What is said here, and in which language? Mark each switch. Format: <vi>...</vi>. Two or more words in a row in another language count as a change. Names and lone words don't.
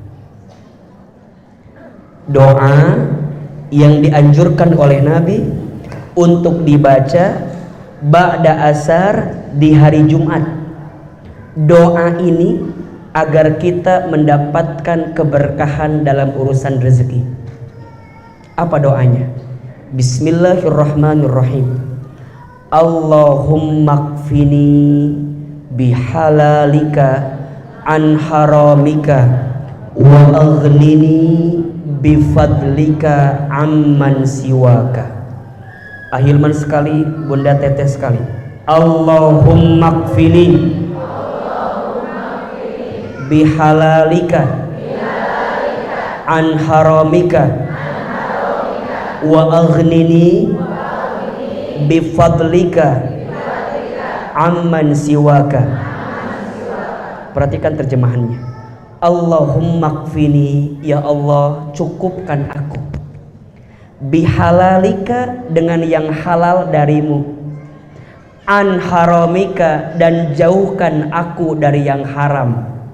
<id>Doa yang dianjurkan oleh Nabi untuk dibaca ba'da asar di hari Jumat. Doa ini agar kita mendapatkan keberkahan dalam urusan rezeki. Apa doanya?</id> <ar>بسم الله الرحمن الرحيم. اللهم اكفني بحلالك عن حرامك وأغنني بفضلك عمن سواك. Ahilman sekali, Bunda Teteh sekali. اللهم اكفني بحلالك عن حرامك وأغنني بفضلك عمن سواك.</ar> <id>Perhatikan terjemahannya.</id> <ar>اللهم اكفني,</ar> <id>ya Allah cukupkan aku, bihalalika dengan yang halal darimu,</id> <ar>عن حرامك</ar> <id>dan jauhkan aku dari yang haram,</id>